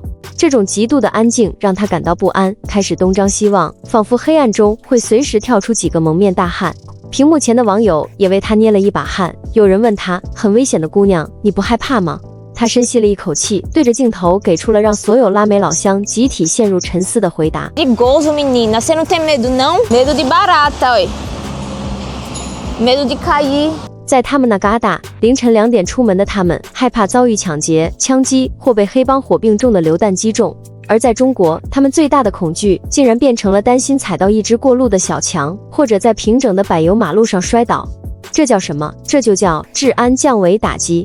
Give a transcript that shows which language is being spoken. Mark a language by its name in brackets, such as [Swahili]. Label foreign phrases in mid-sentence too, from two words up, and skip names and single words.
[Chinese] 这种极度的安静让他感到不安，开始东张西望，仿佛黑暗中会随时跳出几个蒙面大汉。屏幕前的网友也为他捏了一把汗，有人问他：“很危险的姑娘，你不害怕吗？” 他深吸了一口气，对着镜头给出了让所有拉美老乡集体陷入沉思的回答。 [Portuguese] Perigoso, menina. Você não tem medo, não? Medo de barata, oi. Medo de cair. [Chinese] 在他们那旮瘩，凌晨2点出门的他们，害怕遭遇抢劫、枪击或被黑帮火并重的流弹击中。而在中国，他们最大的恐惧竟然变成了担心踩到一只过路的小强，或者在平整的柏油马路上摔倒。这叫什么？这就叫治安降维打击。